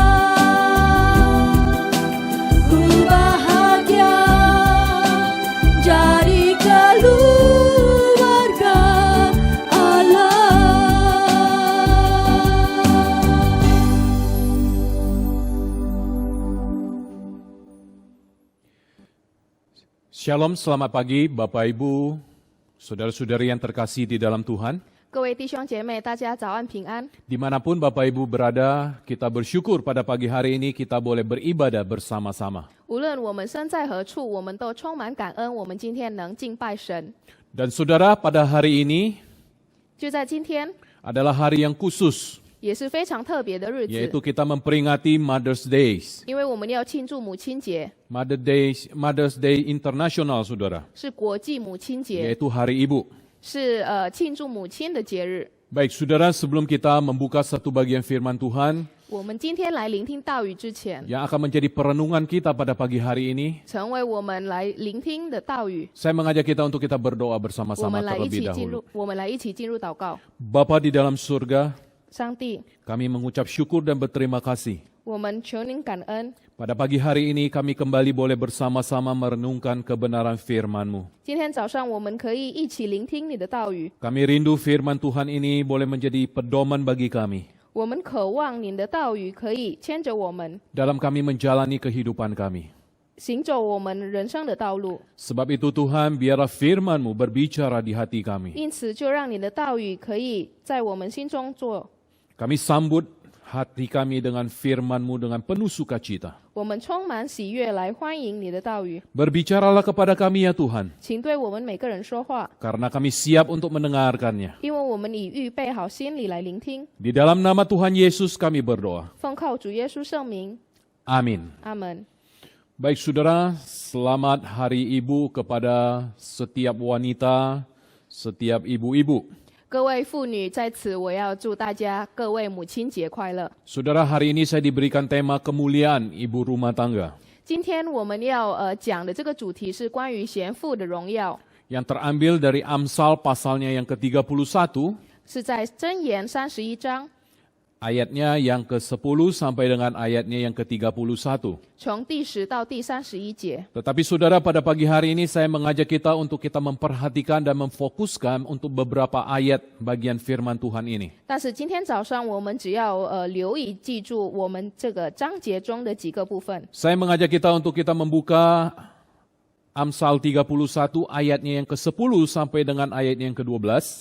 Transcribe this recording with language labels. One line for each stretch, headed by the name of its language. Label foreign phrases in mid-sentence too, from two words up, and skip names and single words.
Indonesian: Ku bahagia jadi keluarga Allah. Shalom, selamat pagi Bapak Ibu, saudara-saudari yang terkasih di dalam Tuhan.
Chinese: 各位弟兄姐妹，大家早安平安。
Indonesian: Dimanapun Bapak Ibu berada, kita bersyukur pada pagi hari ini kita boleh beribadah bersama-sama.
Chinese: 无论我们身在何处，我们都充满感恩。我们今天能敬拜神，
Indonesian: Dan saudara, pada hari ini
Chinese: 就在今天，
Indonesian: adalah hari yang khusus,
Chinese: 也是非常特别的日子，
Indonesian: yaitu kita memperingati Mother's Day.
Chinese: 因为我们要庆祝母亲节，
English: Mother's Day International,
Indonesian: saudara,
Chinese: 是国际母亲节，
Indonesian: yaitu Hari Ibu.
Chinese: 是庆祝母亲的节日。
Indonesian: Baik saudara, sebelum kita membuka satu bagian firman Tuhan
Chinese: 我们今天来聆听道语之前，
Indonesian: yang akan menjadi perenungan kita pada pagi hari ini,
Chinese: 成为我们来聆听的道语，
Indonesian: saya mengajak kita untuk kita berdoa
Chinese: 我
Indonesian: bersama-sama
Chinese: 们来一
Indonesian: terlebih
Chinese: 起进
Indonesian: dahulu.
Chinese: 入，我们来一起进入祷告。
Indonesian: Bapa di dalam surga,
Chinese: 上帝，
Indonesian: kami mengucap syukur dan berterima kasih.
Chinese: 我们求您感恩。
Indonesian: Pada pagi hari ini kami kembali boleh bersama-sama merenungkan kebenaran firman-Mu.
Chinese: 今天早上我们可以一起聆听你的道语，
Indonesian: Kami rindu firman Tuhan ini boleh menjadi pedoman bagi kami
Chinese: 我们渴望您的道语可以牵着我们，
Indonesian: dalam kami menjalani kehidupan kami.
Chinese: 行走我们人生的道路。
Indonesian: Sebab itu Tuhan, biarlah firman-Mu berbicara di hati kami.
Chinese: 因此，就让你的道语可以在我们心中做。
Indonesian: Kami sambut hati kami dengan firman-Mu dengan penuh sukacita.
Chinese: 我们充满喜悦来欢迎你的道语，
Indonesian: Berbicaralah kepada kami ya Tuhan,
Chinese: 请对我们每个人说话，
Indonesian: karena kami siap untuk mendengarkannya.
Chinese: 因为我们已预备好心里来聆听。
Indonesian: Di dalam nama Tuhan Yesus kami berdoa.
Chinese: 奉靠主耶稣圣名，
Indonesian: Amin.
Chinese: 阿门。
Indonesian: Baik saudara, selamat Hari Ibu kepada setiap wanita, setiap ibu-ibu.
Chinese: 各位妇女，在此我要祝大家各位母亲节快乐。
Indonesian: Saudara, hari ini saya diberikan tema kemuliaan ibu rumah tangga
Chinese: 今天我们要讲的这个主题是关于贤妇的荣耀，
Indonesian: yang terambil dari Amsal pasalnya yang ke-31,
Chinese: 是在箴言31章
Indonesian: ayatnya yang ke-10 sampai dengan ayatnya yang ke-31.
Chinese: 从第10到第31节。
Indonesian: Tetapi saudara, pada pagi hari ini saya mengajak kita untuk kita memperhatikan dan memfokuskan untuk beberapa ayat bagian firman Tuhan ini.
Chinese: 但是今天早上我们只要留意记住我们这个章节中的几个部分。
Indonesian: Saya mengajak kita untuk kita membuka Amsal 31 ayatnya yang ke-10 sampai dengan ayatnya yang ke-12.